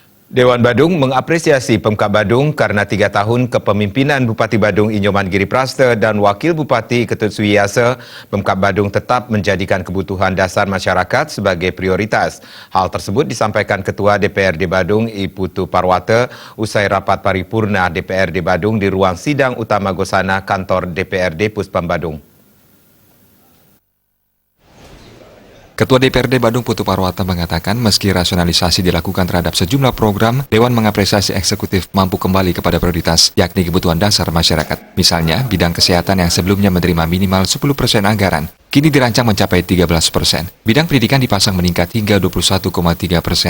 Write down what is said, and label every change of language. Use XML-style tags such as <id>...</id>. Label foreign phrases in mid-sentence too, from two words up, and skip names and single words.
<id>Dewan Badung mengapresiasi Pemkab Badung karena 3 tahun kepemimpinan Bupati Badung Inyoman Giri Praste dan Wakil Bupati Ketut Suiyase, Pemkab Badung tetap menjadikan kebutuhan dasar masyarakat sebagai prioritas. Hal tersebut disampaikan Ketua DPRD Badung I Putu Parwata usai rapat paripurna DPRD Badung di ruang sidang utama Gosana kantor DPRD Puspam Badung. Ketua DPRD Badung Putu Parwata mengatakan meski rasionalisasi dilakukan terhadap sejumlah program, Dewan mengapresiasi eksekutif mampu kembali kepada prioritas, yakni kebutuhan dasar masyarakat. Misalnya, bidang kesehatan yang sebelumnya menerima minimal 10% anggaran, kini dirancang mencapai 13%. Bidang pendidikan dipasang meningkat hingga 21,3%.</id>